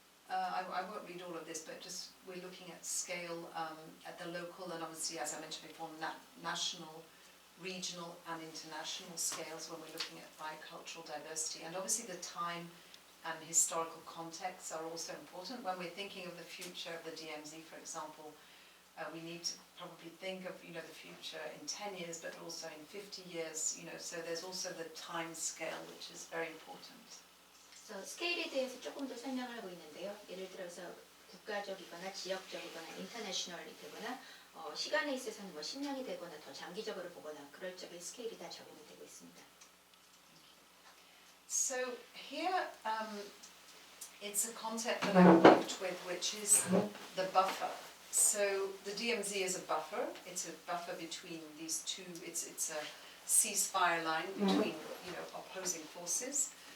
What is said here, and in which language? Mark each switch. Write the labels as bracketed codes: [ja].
[en] I won't read all of this, but just we're looking at scale at the local and obviously, as I mentioned before, national, regional and international scales when we're looking at biocultural diversity. And obviously the time and historical contexts are also important. When we're thinking of the future of the DMZ, for example, we need to probably think of the future in 10 years, but also in 50 years. So there's also the time scale, which is very important. [ko] 그래서 스케일에 대해서 조금 더 설명을 하고 있는데요. 예를 들어서 국가적이거나 지역적이거나 인터내셔널이 되거나 시간에 있어서는 10년이 되거나 더 장기적으로 보거나 그럴 적에 스케일이 다 적용이 되고 있습니다. [en] So here it's a concept that I worked with, which is the buffer. So the DMZ is a buffer. It's a buffer between these two. It's a ceasefire line between opposing forces.